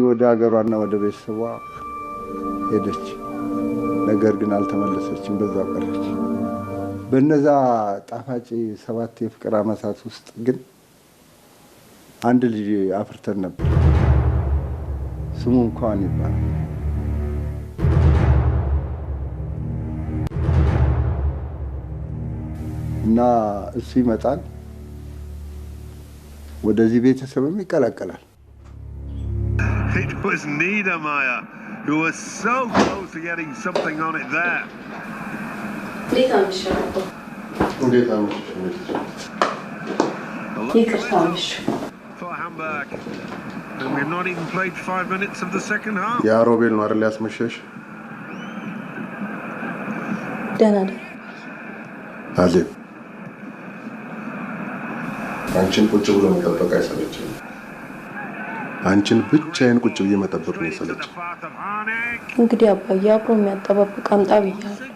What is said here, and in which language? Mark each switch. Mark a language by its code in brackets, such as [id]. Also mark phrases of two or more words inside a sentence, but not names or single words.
[am] ወደ ሀገሯና ወደ ቤተሰቧ ሄደች። ነገር ግን አልተመለሰችም፣ በዛው ቀረች። በነዛ ጣፋጭ 7 የፍቅር ዓመታት ውስጥ ግን አንድ ልጅ አፍርተን ነበር። ስሙ እንኳን ይባላል። እና እሱ ይመጣል፣ ወደዚህ ቤተሰብም ይቀላቀላል። [en] It was Niedermeyer who was so close to getting something on it there. [am] እንዴት አመሸሽ? [en] For Hamburg. And we've not even played 5 minutes of the second half. [am] ያ ሮቤል ነው አይደል ያስመሸሽ? ደህና ነኝ። አዜብ አንቺን ቁጭ ብሎ መጠበቅ አይሰለችም። አንቺን ብቻዬን ቁጭ ብዬ መጠበቅ ነው የሰለችኝ። እንግዲህ አባዬ አብሮ የሚያጠባብቅ አምጣ ብያለሁ።